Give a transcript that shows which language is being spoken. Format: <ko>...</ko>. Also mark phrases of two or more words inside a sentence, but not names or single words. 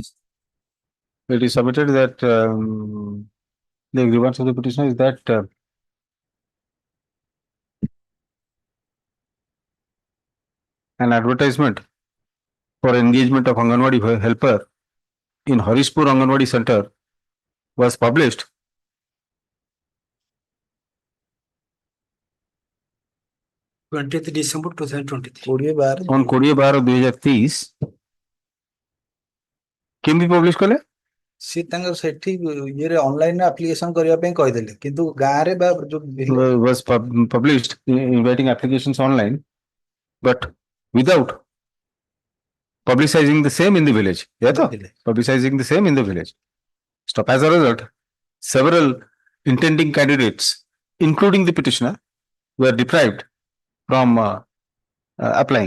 <en>it is submitted that the grievance of the petitioner is that an advertisement for engagement of Anganwadi helper in Harispur Anganwadi Center was published On 20th December 2023. 2012 on 20/12/2023.</en> <or>କେମିତି ପବ୍ଲିଶ କଲେ? ସେ ତାଙ୍କର ସେଠି ଇଏରେ</or> <en>online application</en> <or>କରିବା ପାଇଁ କହିଦେଲେ, କିନ୍ତୁ ଗାଁରେ ବା ଯୋଉ</or> <en>Was published inviting applications online, but without publicizing the same in the village. Yeah, to? Publicizing the same in the village. Stop. As a result, several intending candidates, including the petitioner, were deprived from applying.</en>